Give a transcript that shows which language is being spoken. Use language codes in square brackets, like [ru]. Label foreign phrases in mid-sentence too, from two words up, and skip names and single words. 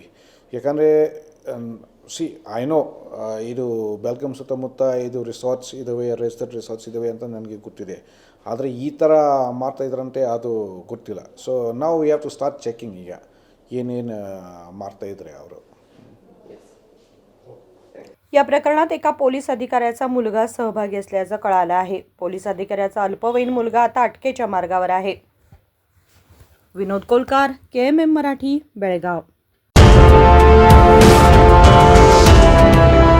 [kn] ಯಾಕಂದರೆ [en] I know [kn] ಇದು ಬೆಳಗಾಂ ಸುತ್ತಮುತ್ತ ಇದು ರಿಸಾರ್ಟ್ಸ್ ಇದ್ದಾವೆ, [en] registered resorts [kn] ಇದ್ದಾವೆ ಅಂತ ನನಗೆ ಗೊತ್ತಿದೆ. ಆದರೆ ಈ ಥರ ಮಾಡ್ತಾಯಿದ್ರಂತೆ ಅದು ಗೊತ್ತಿಲ್ಲ. ಸೊ ನಾವು [en] we have to start checking. [kn] ಈಗ ಏನೇನು ಮಾಡ್ತಾಯಿದ್ರೆ ಅವರು. [mr] या प्रकरणात एका पोलीस अधिकाऱ्याचा मुलगा सहभागी असल्याचं कळालं आहे. पोलीस अधिकाऱ्याचा अल्पवयीन मुलगा आता अटकेच्या मार्गावर आहे. विनोद कोलकार, KMM मराठी, बेळगाव.